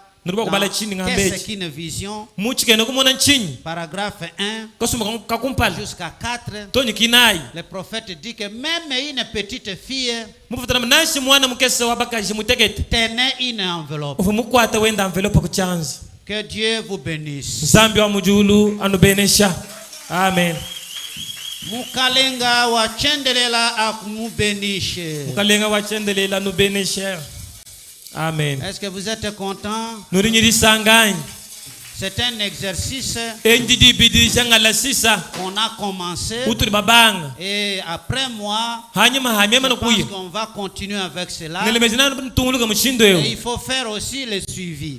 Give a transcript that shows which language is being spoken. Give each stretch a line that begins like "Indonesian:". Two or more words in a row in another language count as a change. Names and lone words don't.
French: Qu'est-ce qu'une vision? Paragraphe 1 jusqu'à 4. Le prophète dit que même une petite fille tenait une enveloppe. Que Dieu vous bénisse. Amen.
Luba-Lulua: Mukalenga wa chendelela akumubenishe.
French: Amen. Est-ce que vous êtes content? C'est un exercice qu'on a commencé. Et après moi, je pense qu'on va continuer avec cela. Et il faut faire aussi le suivi.